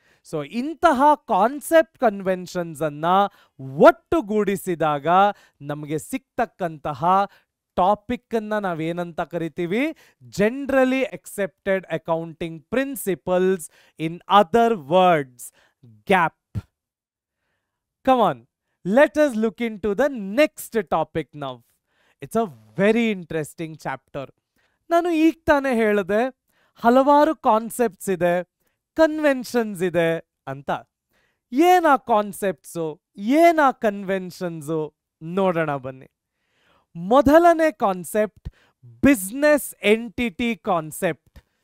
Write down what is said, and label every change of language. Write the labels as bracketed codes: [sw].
[kn] So ಇಂತಹ concept conventions ಅನ್ನ ಒಟ್ಟುಗೂಡಿಸಿದಾಗ ನಮಗೆ ಸಿಕ್ತಕ್ಕಂತಹ ಟಾಪಿಕ್ ಅನ್ನ ನಾವೇನಂತ ಕರಿತೀವಿ? [en] Generally accepted accounting principles, in other words GAAP. Come on, let us look into the next topic now. It's a very interesting chapter. [kn] ನಾನು ಈಗ ತಾನೇ ಹೇಳಿದೆ ಹಲವಾರು ಕಾನ್ಸೆಪ್ಟ್ಸ್ ಇದೆ, ಕನ್ವೆನ್ಷನ್ಸ್ ಇದೆ ಅಂತ. ಏನಾ ಕಾನ್ಸೆಪ್ಟ್ಸು, ಏನಾ ಕನ್ವೆನ್ಷನ್ಸು ನೋಡೋಣ ಬನ್ನಿ. ಮೊದಲನೇ ಕಾನ್ಸೆಪ್ಟ್ ಬಿಸ್ನೆಸ್ ಎಂಟಿಟಿ ಕಾನ್ಸೆಪ್ಟ್.